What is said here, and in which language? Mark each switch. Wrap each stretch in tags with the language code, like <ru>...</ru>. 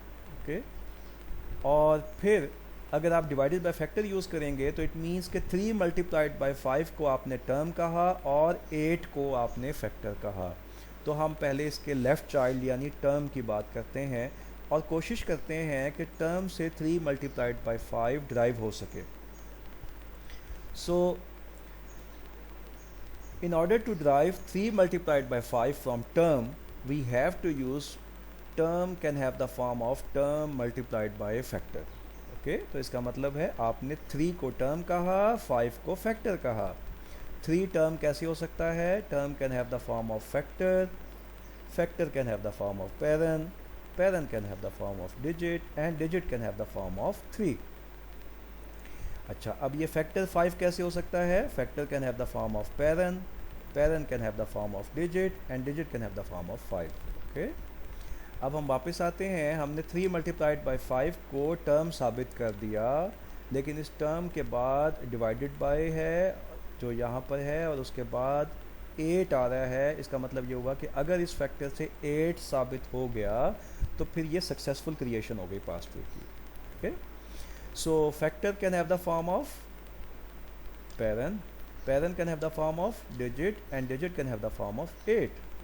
<ur>Okay, اور پھر اگر آپ ڈیوائڈیڈ بائی فیکٹر یوز کریں گے تو اٹ مینس کہ 3 ملٹیپلائڈ بائی 5 کو آپ نے ٹرم کہا اور 8 کو آپ نے فیکٹر کہا. تو ہم پہلے اس کے لیفٹ چائلڈ یعنی ٹرم کی بات کرتے ہیں اور کوشش کرتے ہیں کہ ٹرم سے 3 ملٹیپلائڈ بائی 5 ڈرائیو ہو سکے.</ur> <en>So in order to derive 3 multiplied by 5 from term, we have to use term can have the form of term multiplied by a factor.</en> <ur>Okay, تو اس کا مطلب ہے آپ نے 3 کو ٹرم کہا، 5 کو فیکٹر کہا. 3 ٹرم کیسے ہو سکتا ہے؟</ur> <en>Term can have the form of factor, factor can have the form of parent, parent can have the form of digit, and digit can have the form of 3.</en> <ur>اچھا، اب یہ فیکٹر 5 کیسے ہو سکتا ہے؟</ur> <en>Factor can have the form of parent, parent can have the form of digit, and digit can have the form of 5.</en> <ur>Okay, اب ہم واپس آتے ہیں. ہم نے 3 ملٹیپلائڈ بائی 5 کو ٹرم ثابت کر دیا، لیکن اس ٹرم کے بعد ڈیوائڈیڈ بائی ہے جو یہاں پر ہے اور اس کے بعد 8 آ رہا ہے. اس کا مطلب یہ ہوا کہ اگر اس فیکٹر سے 8 ثابت ہو گیا تو پھر یہ سکسیزفل کریشن ہو گئی پاس تھرو کی.</ur> <en>Okay, so factor can have the form of parent, parent can have the form of digit and digit can have the form of 8.</en>